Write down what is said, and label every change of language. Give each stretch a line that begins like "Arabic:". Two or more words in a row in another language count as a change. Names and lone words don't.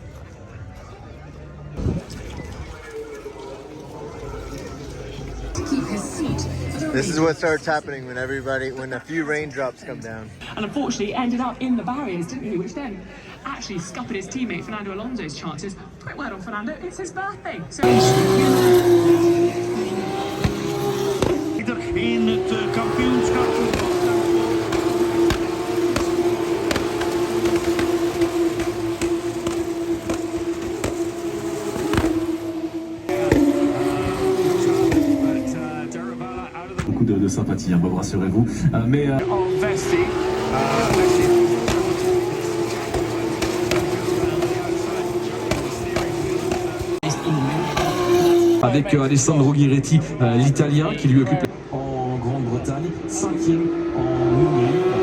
English: Keep his seat. This is what starts happening when a few raindrops come down. And unfortunately ended up in the barriers, didn't he? Which then actually scuppered his teammate Fernando Alonso's chances. Quick word on Fernando, it's his birthday. So
Dutch: In het kampioenschap.
French: Beaucoup de sympathie, hein, bon, rassurez-vous. Mais avec Alessandro Ghiretti, l'Italien, qui lui occupe en Grande-Bretagne, 5e en Hongrie.